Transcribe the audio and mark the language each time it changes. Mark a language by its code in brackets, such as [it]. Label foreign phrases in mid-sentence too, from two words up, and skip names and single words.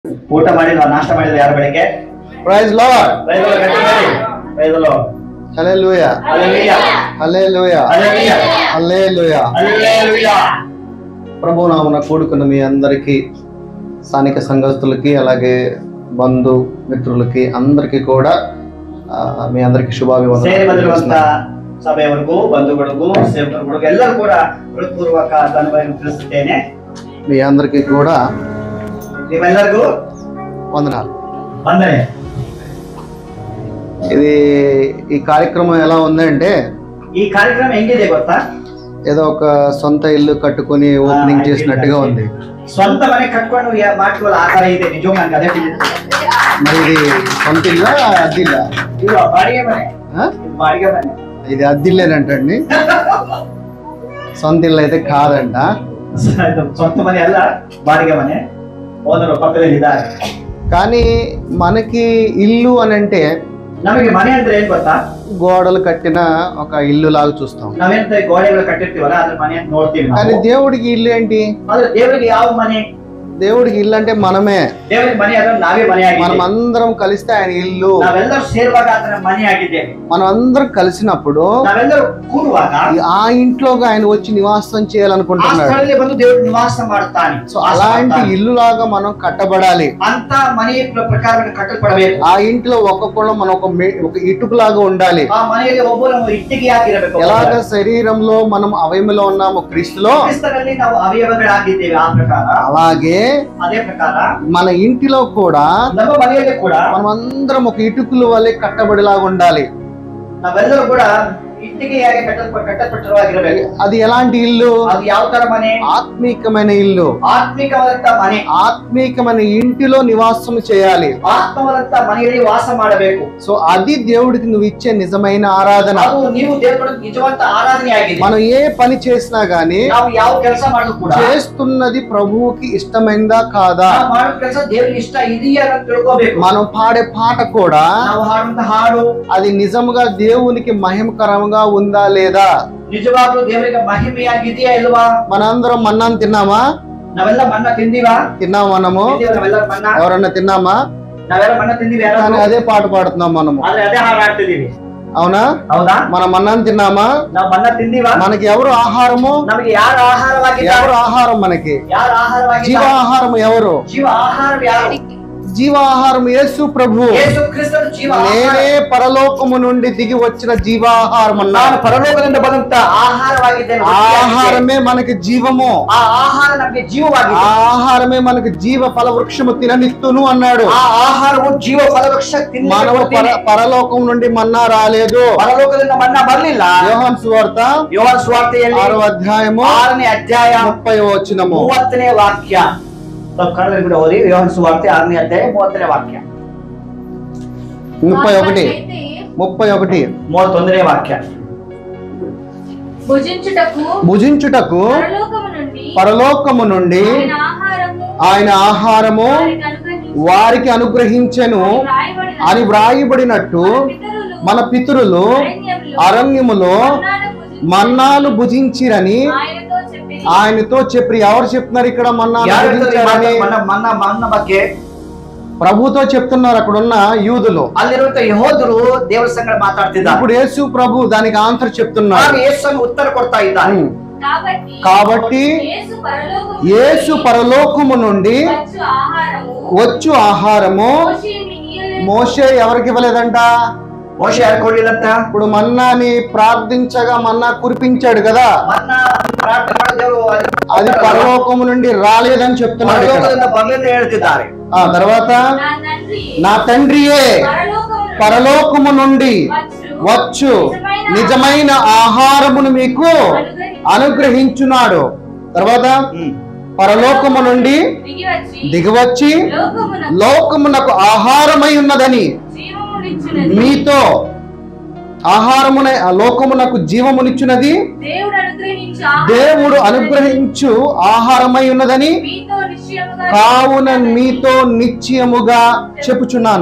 [kn] ಊಟ ಮಾಡಿದ್ವಾ ನಾಷ್ಟ ಮಾಡಿದ್ವಾ ಯಾರು ಬೆಳಿಗ್ಗೆ [en] Praise Lord. Praise Lord ಗಟ್ಟಿಯಾಗಿ Praise Lord Hallelujah. [te] హల్లెలూయా [en] Hallelujah. [te] హల్లెలూయా [en] Hallelujah. [te] హల్లెలూయా ప్రభు నామమున కూడుకున్న మీ అందరికీ స్థానిక సంఘస్థులకి అలాగే బంధు మిత్రులకి అందరికీ కూడా మీ అందరికీ [kn] ಸೇರಿ ಬಂದಿರುವಂತ ಶುಭಾಭಿವಂದನೆಗಳು. ಸಭೆಯವರಿಗೂ ಬಂಧುಗಳಿಗೂ ಸೇವಕರಿಗೂ ಎಲ್ಲರೂ ಕೂಡ ಹೃತ್ಪೂರ್ವಕ ಧನ್ಯವಾದ ತಿಳಿಸುತ್ತೇನೆ. [te] మీ అందరికీ కూడా [kn] ನೀವೆಲ್ಲರಿಗೂ [te] వందనాలు. [kn] ವಂದನೆ. [te] ఇది ఈ కార్యక్రమం ఎలా ఉందంటే ఈ కార్యక్రమం [kn] ಹೆಂಗಿದೆ ಗೊತ್ತಾ? [te] ఏదో ఒక సొంత ఇల్లు కట్టుకొని ఓపెనింగ్ చేసినట్టుగా ఉంది. [kn] ಸ್ವಂತ ಮನೆ ಕಟ್ಕೊಂಡು ಮಾಡ್ಕೊಳ್ಳೋ ಆಕಾರ ಇದೆ. ನಿಜವೂ ನನಗೆ ಅದೇ [te] మరి ఇది సొంత ఇల్లా అద్దిల్లా? [kn] ಇದು ಬಾಡಿಗೆ ಮನೆ. ಇದು ಬಾಡಿಗೆ ಮನೆ. [te] ఇది అద్దిల్లేనంటండి, సొంత ఇల్లు అయితే కాదంట. [kn] ಸ್ವಂತ ಮನೆ ಅಲ್ಲ, ಬಾಡಿಗೆ ಮನೆ. ಓನರು ಪಕ್ಕದಲ್ಲಿ ಇದ್ದಾರೆ. [te] కానీ మనకి ఇల్లు అని అంటే [kn] ನಮಗೆ ಮನೆ ಅಂದ್ರೆ ಏನ್ ಗೊತ್ತಾ? [te] గోడలు కట్టిన ఒక ఇల్లు లాగా చూస్తాం. [kn] ನಾವೇಂತ ಗೋಡೆಗಳು ಕಟ್ಟಿರ್ತೀವಲ್ಲ ಅದ್ರ ಮನೆ ಅಂತ ನೋಡ್ತೀವಿ. [te] కానీ దేవుడికి ఇల్లు ఏంటి? [kn] ಆದ್ರೆ ದೇವರಿಗೆ ಯಾವ ಮನೆ? [te] దేవుడికి ఇల్లు అంటే మనమే. [kn] ದೇವರಿಗೆ ಮನೆ ಅಂದ್ರೆ ನಾವೇ ಮನೆ [te] మనం [kn] ಆಗಿದ್ದೇವೆ. [te] అందరం కలిస్తే ఆయన ఇల్లు. [kn] ನಾವೆಲ್ಲರೂ ಸೇರುವಾಗ ಆತನ ಮನೆ ಆಗಿದ್ದೇವೆ. [te] మనం అందరం కలిసినప్పుడు [kn] ನಾವೆಲ್ಲರೂ ಕೂಡುವಾಗ [te] ఆ ఇంట్లోకి ఆయన వచ్చి నివాసం [kn] ಆ [te] చేయాలనుకుంటున్నాడు. [kn] ಸ್ಥಳದಲ್ಲಿ ಬಂದು ದೇವರು ನಿವಾಸ ಮಾಡುತ್ತಾನೆ. [te] సో అలాంటి ఇల్లు లాగా మనం కట్టబడాలి. [kn] ಅಂತ ಮನೆಯ ಪ್ರಕಾರ ಕಟ್ಟಲ್ಪಡಬೇಕು. [te] ఆ ఇంట్లో ఒక్కొక్కళ్ళు మనం ఒక ఇటుకలాగా ఉండాలి. [kn] ಆ ಮನೆಯಲ್ಲಿ ಒಬ್ಬರು ಇಟ್ಟಿಗೆಯಾಗಿರಬೇಕು. [te] ఎలాగ శరీరంలో మనం అవయములో ఉన్నాము క్రీస్తులో, [kn] ಕ್ರಿಸ್ತನಲ್ಲಿ ನಾವು ಅವಯವಗಳಾಗಿದ್ದೇವೆ. ಆ ಪ್ರಕಾರ [te] అలాగే [kn] ಅದೇ ಪ್ರಕಾರ [te] మన ఇంటిలో కూడా [kn] ನಮ್ಮ ಮನೆಯಲ್ಲಿ ಕೂಡ [te] మనం అందరం ఒక ఇటుకల వల్లే కట్టబడిలాగా ఉండాలి. [kn] ನಾವೆಲ್ಲರೂ ಕೂಡ ಇಟ್ಟಿಗೆಯಾಗಿ ಕಟ್ಟಲ್ಪಟ್ಟಿರುವಾಗಿರಬೇಕು. [te] అది ఎలాంటి ఇల్లు? [kn] ಅದು ಯಾವ ತರ ಮನೆ? [te] ఆత్మీకమైన ఇల్లు. [kn] ಆತ್ಮಿಕವಾದಂತ ಮನೆ. [te] ఆత్మీకమైన ఇంటిలో నివాసం చేయాలి. [kn] ಆತ್ಮವಾದಂತ ಮನೆಯಲ್ಲಿ ವಾಸ ಮಾಡಬೇಕು. [te] సో అది దేవుడికి నువ్వు ఇచ్చే నిజమైన ఆరాధన. [kn] ಅದು ನೀವು ದೇವರಿಗೆ ನಿಜವಂತ ಆರಾಧನೆ ಆಗಿದೆ. [te] మనం ఏ పని చేసినా గానీ [kn] ನಾವು ಯಾವ ಕೆಲಸ ಮಾಡಿದ್ರು ಕೂಡ [te] చేస్తున్నది ప్రభువుకి ఇష్టమైందా కాదా, [kn] ನಾವು ಮಾಡೋ ಕೆಲಸ ದೇವರಿಗೆ ಇಷ್ಟ ಇದೆಯಾ ಅಂತ ತಿಳ್ಕೋಬೇಕು. [te] మనం పాడే పాట కూడా [kn] ನಾವು ಹಾಡುವಂತ ಹಾಡು [te] అది నిజముగా దేవునికి మహిమకరంగా ఉందా లేదా. [kn] ನಿಜವಾಗ್ಲೂ ದೇವರಿಗೆ ಮಹಿಮೆಯಾಗಿದೆಯಾ ಇಲ್ವಾ? [te] మనందరం మన్నాను తిన్నామా? [kn] ನಾವೆಲ್ಲ ಮನ್ನ ತಿಂದಿವಾ? [te] తిన్నాం మనము. [kn] ನಾವೆಲ್ಲ ಮನ್ನ [te] ఎవరన్నా తిన్నామా? [kn] ನಾವೆಲ್ಲ ಮನ್ನ ತಿಂದಿವಿ. [te] కానీ అదే పాట పాడుతున్నాం మనము. [kn] ಆದ್ರೆ ಅದೇ ಹಾಡು ಹಾಡ್ತಿದೀವಿ. [te] అవునా? [kn] ಹೌದಾ? [te] మనం మన్నాను తిన్నామా? [kn] ನಾವು ಮನ್ನ ತಿಂದಿವಾ? [te] మనకి ఎవరు ఆహారము? [kn] ನಮಗೆ ಯಾರು ಆಹಾರವಾಗಿದ್ದಾರೆ? [te] ఎవరు ఆహారం? మనకి [kn] ಯಾರು ಆಹಾರವಾಗಿದ್ದಾರೆ? [te] జీవాహారం ఎవరు? [kn] ಜೀವ ಆಹಾರ ಯಾರು? [te] జీవాహారం యేసు ప్రభు. [kn] ಯೇಸು ಕ್ರಿಸ್ತನು ಜೀವ ಆಹಾರ. [te] నేనే పరలోకము నుండి దిగి వచ్చిన జీవాహారం [kn] ನಾನು [te] అన్నాడు. [kn] ಪರಲೋಕದಿಂದ ಬಂದಂತ ಆಹಾರವಾಗಿದ್ದೇನೆ. [te] ఆహారమే మనకి జీవము. [kn] ಆ ಆಹಾರ ನಮಗೆ ಜೀವವಾಗಿದೆ. [te] ఆహారమే మనకి జీవ ఫల వృక్షము తిననిత్తును అన్నాడు. [kn] ಆ ಆಹಾರವು ಜೀವ ಫಲವೃಕ್ಷ [te] మనము పరలోకం నుండి మన్నా రాలేదు. [kn] ಪರಲೋಕದಿಂದ ಮನ್ನ ಬರಲಿಲ್ಲ. [te] యోహాను సువార్త [kn] ಯೋಹಾನ ಸುವಾರ್ತೆಯಲ್ಲಿ [te] 6వ అధ్యాయము [kn] 6ನೇ ಅಧ್ಯಾಯ [te] 30వ వచనము [kn] 30ನೇ ವಾಕ್ಯ. ಕನ್ನಡದಲ್ಲಿ ಕೂಡ ಓದಿ. ಯೋಹಾನ ಸುವಾರ್ತೆ 6ನೇ ಅಧ್ಯಾಯ 30ನೇ ವಾಕ್ಯ. 31 31ನೇ ವಾಕ್ಯ. [te] భుజించుటకు పరలోకము నుండి ఆయన ఆహారము వారికి అనుగ్రహించెను అని వ్రాయబడినట్టు మన పితరులు అరణ్యములో మన్నాను భుజించిరని ఆయనతో చెప్పి. ఎవరు చెప్తున్నారు ఇక్కడ మన్నాను భుజించారని? [kn] ಮನ್ನ ಬಗ್ಗೆ [te] ప్రభుతో చెప్తున్నారు అక్కడున్న యూదులు. [kn] ಅಲ್ಲಿರುವಂತ ಯಹೋದರು ದೇವರ ಸಂಗಡ ಮಾತಾಡ್ತಿದ್ದಾರೆ. [te] ఇప్పుడు యేసు ప్రభు దానికి ఆన్సర్ చెప్తున్నారు. [kn] ಯೇಸು ಉತ್ತರ ಕೊಡ್ತಾ ಇದ್ದಾರೆ. [te] కాబట్టి యేసు పరలోకము నుండి వచ్చు ఆహారము మోషే ఎవరికి ఇవ్వలేదంట? [kn] మోషే ಯಾರು ಕೊಡ್ಲಿಲ್ಲಂತ? [te] ఇప్పుడు మన్నాని ప్రార్థించగా మన్నా కురిపించాడు కదా, [kn] ಮನ್ನ ಪ್ರಾರ್ಥನೆ ಮಾಡಿ ದೇವರು [te] అది పరలోకము నుండి రాలేదని చెప్తున్నాడు ఇక్కడ. [kn] ಪರಲೋಕದಿಂದ ಬರಲಿಲ್ಲ ಹೇಳ್ತಿದ್ದಾರೆ. [te] ఆ తర్వాత నా తండ్రియే పరలోకము నుండి వచ్చు నిజమైన ఆహారమును మీకు అనుగ్రహించున్నాడు. తర్వాత పరలోకము నుండి దిగివచ్చి లోకమునకు ఆహారమై ఉన్నదని మీతో ఆహారమున లోకమునకు జీవమునిచ్చున్నది దేవుడు అనుగ్రహించు ఆహారమై ఉన్నదని కావున మీతో నిశ్చయముగా చెప్పుచున్నాను.